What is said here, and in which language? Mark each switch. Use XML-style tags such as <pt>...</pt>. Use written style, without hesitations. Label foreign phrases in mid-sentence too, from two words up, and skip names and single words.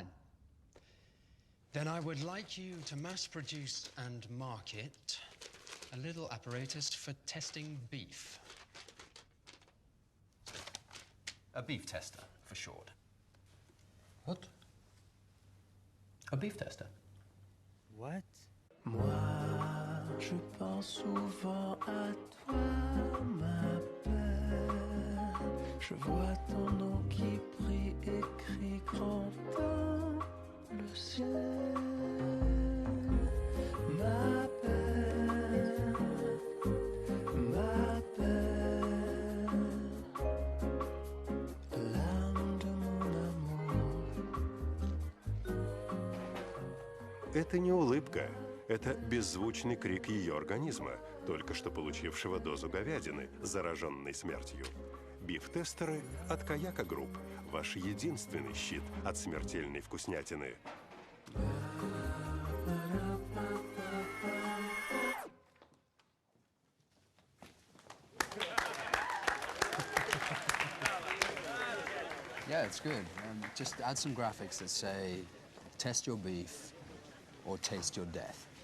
<en>Then I would like you to mass produce and market a little apparatus for testing beef. A beef tester, for short. What? A beef tester. What?</en> <fr>Moi, je pense souvent à toi, ma belle. Je vois ton nom qui brille écrit grand dans le ciel. Ma belle, l'âme de mon amour.</fr> <ru>Это не улыбка. Это беззвучный крик ее организма, только что получившего дозу говядины, зараженной смертью. Биф-тестеры от Каяка Групп. Ваш единственный щит от смертельной вкуснятины.</ru> <en>Yeah, it's good. Just add some graphics that say, test your beef or taste your death.</en>